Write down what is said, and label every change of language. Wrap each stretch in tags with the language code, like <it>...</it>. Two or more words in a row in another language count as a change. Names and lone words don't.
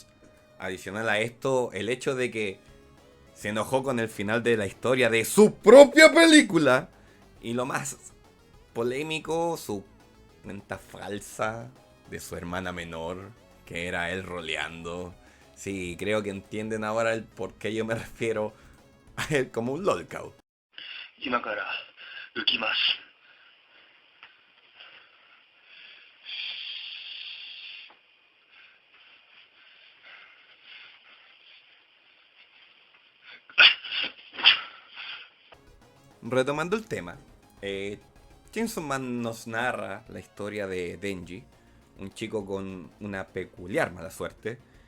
<es>Adicional a esto, el hecho de que se enojó con el final de la historia de su propia película. Y lo más polémico, su cuenta falsa de su hermana menor, que era él roleando. Sí, creo que entienden ahora el por qué yo me refiero a él como un lolcow.</es> <ja>今から浮きます。</ja> <es>Retomando el tema, Chainsaw Man nos narra la historia de Denji, un chico con una peculiar mala suerte,</es>